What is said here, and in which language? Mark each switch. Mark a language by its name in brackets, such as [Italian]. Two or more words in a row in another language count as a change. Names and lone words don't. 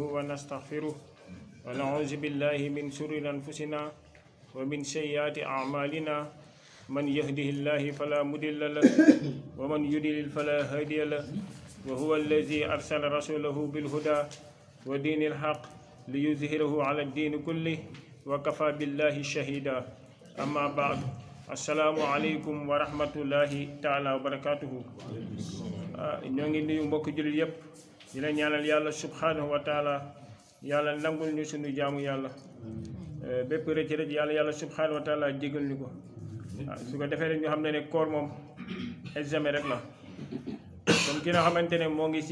[Arabic] ونستغفره ونعوذ بالله من شرور أنفسنا ومن سيئات أعمالنا من يهده الله فلا مضل له ومن يضلل فلا هادي له وهو الذي أرسل رسوله بالهدى ودين الحق ليظهره على الدين كله وكفى بالله شهيدا أما بعد السلام عليكم ورحمة الله تعالى وبركاته [Wolof] ñoo ngi nuyu mbokk jullit yépp di la ñaanal yàlla [Arabic] سبحانه وتعالى [Wolof] yàlla nangul ñu sunu jaamu yàlla bépp rëcc rëcc yàlla [Arabic] سبحانه وتعالى [Wolof] jégal ñu ko su ko defee rek ñu xam ne koor moom examen rek la comme ki nga xamante ne moo ngi